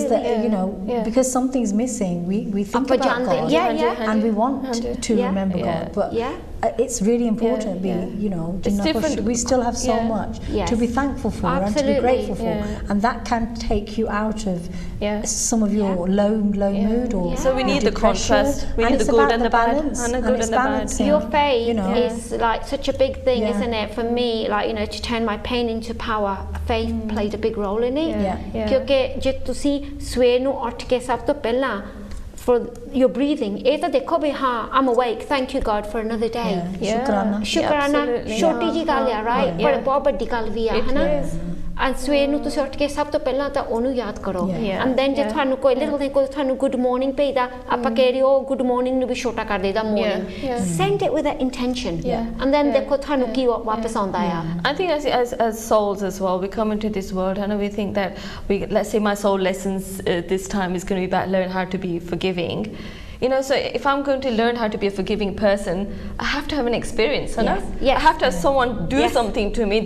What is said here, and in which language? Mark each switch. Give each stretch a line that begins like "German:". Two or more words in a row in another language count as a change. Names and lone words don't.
English: is that, you know, because something's missing, we think about God, and we want to remember God, but it's really important, you know, we still have so much to be thankful for and to be grateful for, and that can take you out of some of your low mood or so we need the contrast, we need the good and the bad, and the good and the bad. Your faith is like such a big thing, isn't it? For me, like, you know, to turn my pain into power, faith played a big role in it.
Punjabi: ਕਿਉਂਕਿ ਜੇ ਤੁਸੀਂ ਸਵੇਰ ਨੂੰ ਉੱਠ ਕੇ ਸਭ ਤੋਂ ਪਹਿਲਾਂ
English: for your breathing,
Punjabi: ਇਹ ਤਾਂ ਦੇਖੋ ਵੀ ਹਾਂ
English: I'm awake, thank you God for another day.
Punjabi: ਸ਼ੁਕਰਾਨਾ ਛੋਟੀ ਜੀ ਗੱਲ ਆ, right? ਪਰ ਬਹੁਤ ਵੱਡੀ ਗੱਲ ਵੀ ਆ, ਹਨਾ? And ਸਵੇਰ ਨੂੰ ਤੁਸੀਂ ਉੱਠ ਕੇ ਸਭ ਤੋਂ ਪਹਿਲਾਂ ਤਾਂ ਉਹਨੂੰ ਯਾਦ ਕਰੋ,
English: and then
Punjabi: ਜੇ ਤੁਹਾਨੂੰ ਕੋਈ
English: little thing,
Punjabi: ਕੋਈ ਤੁਹਾਨੂੰ
English: good morning
Punjabi: ਭੇਜਦਾ, ਆਪਾਂ ਕਹਿ ਰਹੇ ਹੋ
English: good morning
Punjabi: ਨੂੰ ਵੀ ਛੋਟਾ ਕਰ ਦੇਦਾ morning.
English: Send it with an intention, and then
Punjabi: ਦੇਖੋ ਤੁਹਾਨੂੰ ਕੀ ਵਾਪਸ ਆਉਂਦਾ ਆ.
English: I think as souls as well, we come into this world and we think that let's say my soul lessons this time is going to be about learn how to be forgiving. You know, so if I'm going to learn how to be a forgiving person, I have to have an experience, I have to have someone do something to me.